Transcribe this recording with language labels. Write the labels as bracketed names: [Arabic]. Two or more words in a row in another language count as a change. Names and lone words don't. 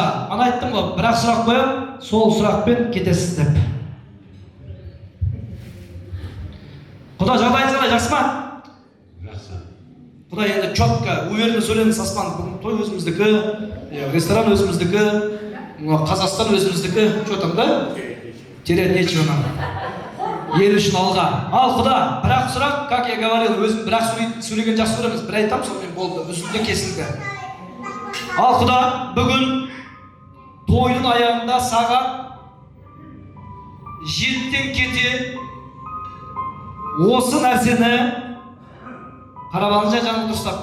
[Kazakh] Ана айттым ғой, бірақ сұрақ қойып, сол сұрақпен кетесіз деп. Құда, жағдайыңыз қалай, жақсы ма? Жақсы. Құда енді [Russian] четко, уверенно [Kazakh] сөйлеңіз, аспан. Бүгін той өзіміздікі, ресторан өзіміздікі, Қазақстан өзіміздікі. [Russian] Что там, да? Терять нечего нам. [Kazakh] Ел үшін алға. Ал құда, бірақ сұрақ, [Russian] как я говорил, [Kazakh] өзім бірақ сөйлеген жақсы көреміз. Бір айтам, сонымен болды, үзілді кесілді. Ал құда, бүгін тойдың аяғында сағат 7-тен кете осы нәрсені қарап алыңыздар, жаным дұрыстап.